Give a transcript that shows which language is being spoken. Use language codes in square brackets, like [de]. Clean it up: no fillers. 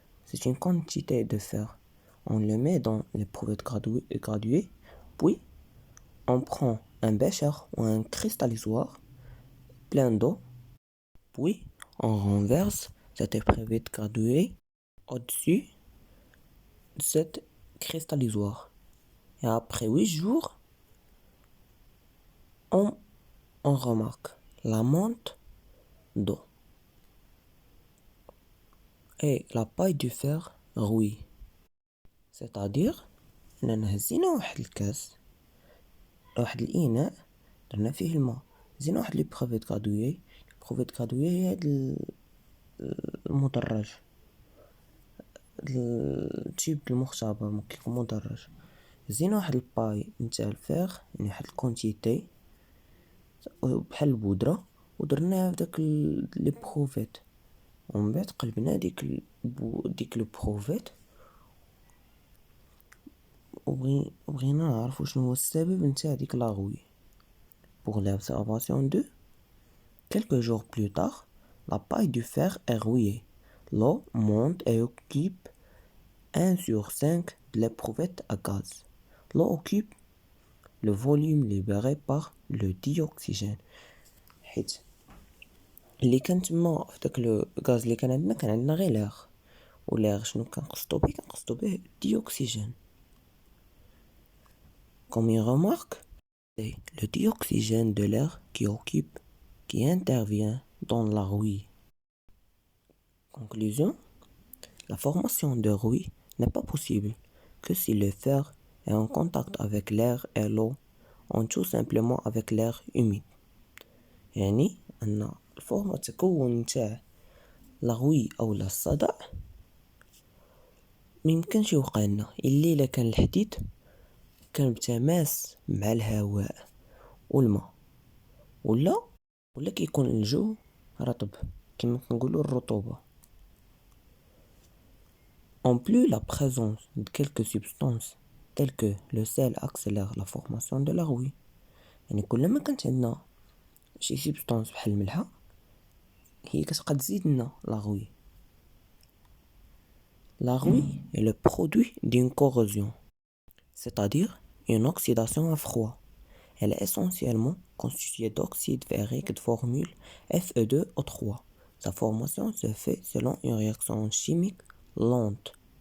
[fr] C'est une quantité de fer. On le met dans l'éprouvette graduée, puis on prend un bécher ou un cristallisoire plein d'eau, puis on renverse cette éprouvette graduée au-dessus de cette cristallisoire. Et après 8 jours, on remarque la monte d'eau et la paille du fer rouille. C'est-à-dire [ar] أننا هزينا واحد الكاس واحد الإناء درنا فيه الماء زينا واحد ليبروفيت غادويي هي هاد المدرج التيب المختبر كيكون مدرج زينا واحد الباي نتاع الفيغ يعني واحد الكونتيتي بحال البودرة ودرناها في داك ليبروفيت ومن بعد قلبنا ديك ليبروفيت وبغينا نعرفو شنو هو السبب نتاع ديك لا rouille. [fr] Pour l'observation 2, quelques jours plus tard, la paille du fer est rouillée. L'eau monte et occupe 1 sur 5 de l'éprouvette à gaz. L'eau occupe le volume libéré par le dioxygène. [ar] حيت اللي كان تما في داك الغاز اللي كان عندنا غير l'air. والair شنو كنقصدو به dioxygène. [fr] Comme il remarque, c'est le dioxygène de l'air qui intervient dans la rouille. Conclusion, la formation de rouille n'est pas possible que si le fer est en contact avec l'air et l'eau, ou tout simplement avec l'air humide. [ar] يعني أن الفورمة تكون تاع لا rouille أو لا الصدأ ميمكنش يوقع لنا إلا كان الحديد كان بتماس مع الهواء والماء ولا كيكون الجو رطب كما كنقولوا الرطوبة. [fr] En plus, la présence de quelques substances telles que le sel accélère la formation de la rouille. [ar] يعني كلما كانت عندنا شي سبستانس بحال الملحة هي كتبقى تزيد لنا لا rouille. [fr] La rouille est le produit d'une corrosion, c'est-à-dire une oxydation à froid. Elle est essentiellement constituée d'oxyde ferrique de formule Fe2O3. Sa formation se fait selon une réaction chimique lente.